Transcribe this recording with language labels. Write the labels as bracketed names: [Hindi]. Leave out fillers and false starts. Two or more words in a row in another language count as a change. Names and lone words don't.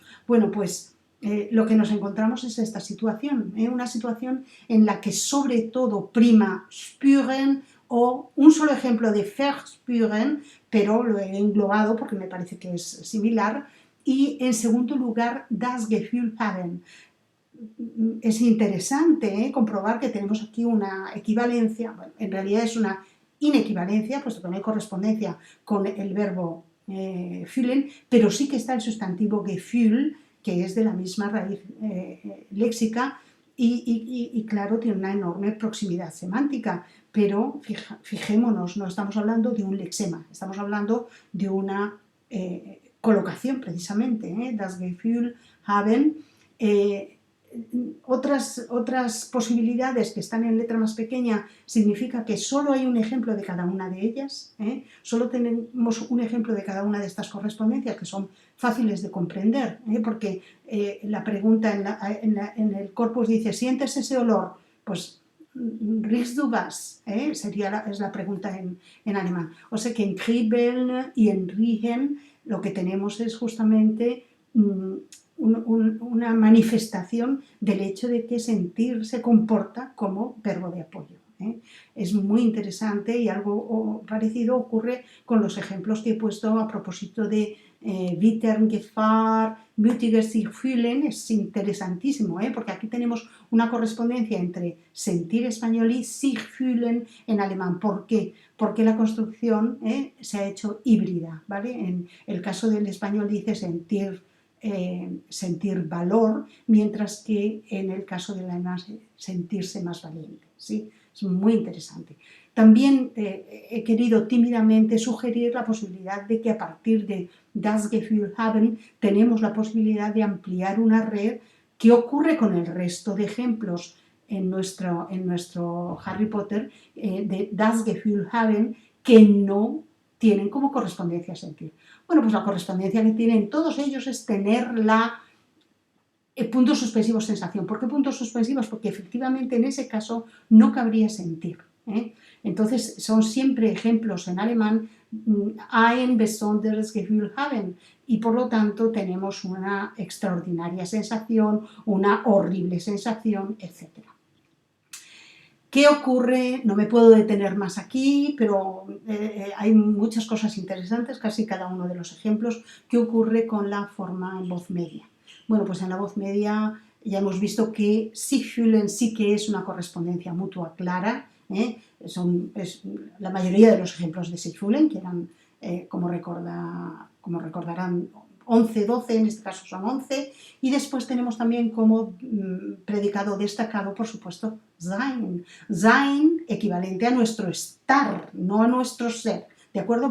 [Spanish] Bueno, pues lo que nos encontramos es esta situación, una situación en la que sobre todo prima spüren o un solo ejemplo de verspüren, pero lo he englobado porque me parece que es similar, y en segundo lugar [German] das Gefühl haben. [Spanish] Es interesante comprobar que tenemos aquí una equivalencia, bueno, en realidad es una inequivalencia, puesto que no hay correspondencia con el verbo fühlen, pero sí que está el sustantivo Gefühl, que es de la misma raíz léxica y claro, tiene una enorme proximidad semántica, pero fijémonos, no estamos hablando de un lexema, estamos hablando de una colocación precisamente, [German] das Gefühl haben. [Spanish] Otras posibilidades que están en letra más pequeña significa que solo hay un ejemplo de cada una de ellas, solo tenemos un ejemplo de cada una de estas correspondencias que son fáciles de comprender, porque la pregunta en el corpus dice ¿sientes ese olor? [German] Pues riechst du was? [Spanish] Es la pregunta en alemán. O sea que en kribbeln y en riechen lo que tenemos es justamente una manifestación del hecho de que sentir se comporta como verbo de apoyo. Es muy interesante y algo parecido ocurre con los ejemplos que he puesto a propósito de [German] Wittern, Gefahr, Mütiger sich fühlen. [Spanish] Es interesantísimo, porque aquí tenemos una correspondencia entre sentir español y [German] sich fühlen [Spanish] en alemán. ¿Por qué? Porque la construcción se ha hecho híbrida, ¿vale? En el caso del español dice sentir valor, mientras que en el caso del alemán sentirse más valiente. ¿Sí? Es muy interesante. También he querido tímidamente sugerir la posibilidad de que a partir de [German] das Gefühl haben [Spanish] tenemos la posibilidad de ampliar una red. ¿Qué ocurre con el resto de ejemplos en nuestro Harry Potter de [German] das Gefühl haben [Spanish] que no tienen como correspondencia sentir? Bueno, pues la correspondencia que tienen todos ellos es tener puntos suspensivos sensación. ¿Por qué puntos suspensivos? Porque efectivamente en ese caso no cabría sentir. Entonces son siempre ejemplos en alemán [German] ein besonderes Gefühl haben [Spanish] y por lo tanto tenemos una extraordinaria sensación, una horrible sensación, etc. ¿Qué ocurre? No me puedo detener más aquí, pero hay muchas cosas interesantes, casi cada uno de los ejemplos. ¿Qué ocurre con la forma en voz media? Bueno, pues en la voz media ya hemos visto que [German] sich fühlen [Spanish] sí que es una correspondencia mutua clara. La mayoría de los ejemplos de [German] sich fühlen, [Spanish] que eran, como recordarán, 11, 12, en este caso son 11, y después tenemos también como predicado destacado, por supuesto, sein. Sein equivalente a nuestro estar, no a nuestro ser, ¿de acuerdo?